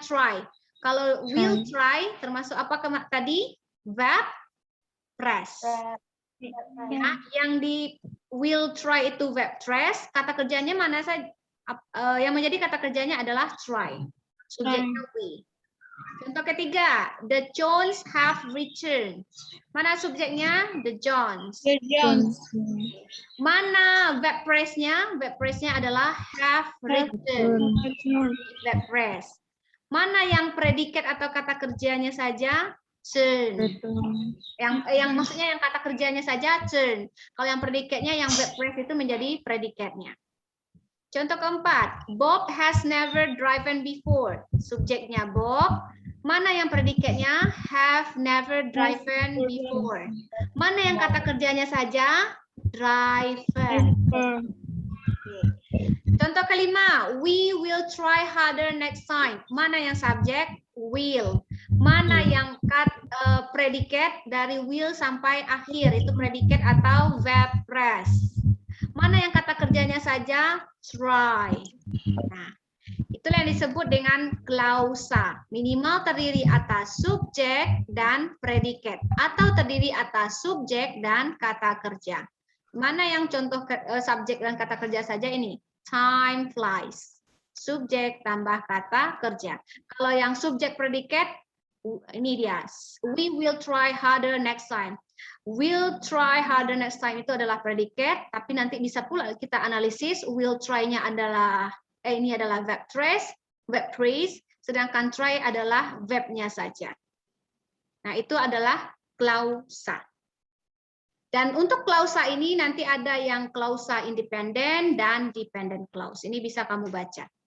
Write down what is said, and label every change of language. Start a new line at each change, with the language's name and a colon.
Indonesian: Try. Kalau will try termasuk apa tadi? Verb phrase. Ya, yang di will try itu verb phrase, kata kerjanya mana saja? Yang menjadi kata kerjanya adalah try. Subjeknya we. Contoh ketiga,
English: the Johns have returned.
Indonesian: Mana subjeknya? The Johns. Mana verb phrase-nya? Verb phrase-nya adalah have returned. Verb phrase. Mana yang predikat atau kata kerjanya saja? Turn. Yang maksudnya yang kata kerjanya saja turn. Kalau yang predikatnya yang verb phrase itu menjadi predikatnya. Contoh keempat,
English: Bob has never driven before.
Indonesian: Subjeknya Bob. Mana yang predikatnya?
English: Have never driven before.
Indonesian: Mana yang kata kerjanya saja? Driven. Contoh kelima,
English: we will try harder next time.
Indonesian: Mana yang subjek? Will. Mana yang predikat dari will sampai akhir? Itu predikat atau verb phrase. Mana yang kata kerjanya saja? Try. Nah, itulah yang disebut dengan klausa. Minimal terdiri atas subjek dan predikat. Atau terdiri atas subjek dan kata kerja. Mana yang contoh subjek dan kata kerja saja ini?
English: Time flies.
Indonesian: Subjek tambah kata kerja. Kalau yang subjek predikat, Ini dia.
English: We will try harder next time.
Indonesian: Will try harder next time itu adalah predikat, tapi nanti bisa pula kita analisis. Will try-nya adalah ini adalah verb phrase, sedangkan try adalah verb-nya saja. Nah, itu adalah klausa. Dan untuk klausa ini nanti ada yang klausa independen dan dependent clause. Ini bisa kamu baca.